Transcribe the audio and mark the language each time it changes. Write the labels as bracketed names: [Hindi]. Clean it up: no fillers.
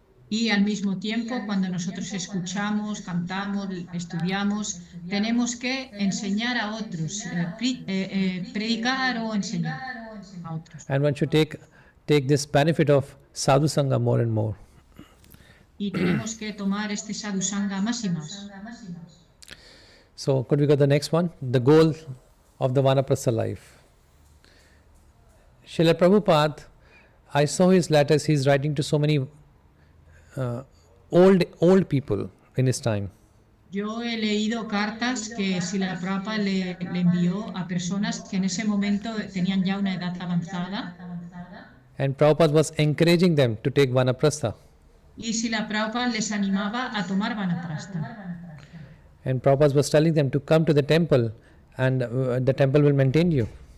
[Spanish] Y al mismo tiempo, cuando nosotros escuchamos, cantamos, estudiamos, tenemos que enseñar a otros, predicar o enseñar a otros. [English] And one should take this benefit of sadhu sangha more and more. [Spanish] Y tenemos que tomar este sadhusanga más y más. [English] So could we go to the next one? The goal of the Vanaprastha life. Srila Prabhupada, I saw his letters, he's writing to so many old people in his time. [Spanish] Yo he leído cartas que Srila Prabhupada le envió a personas que en ese momento tenían ya una edad avanzada. [English] And Prabhupada was encouraging them to take Vanaprastha. [Spanish] Y Srila Prabhupada les animaba a tomar Vanaprastha. [English] And Prabhupada was telling them to come to the temple and the temple will maintain you.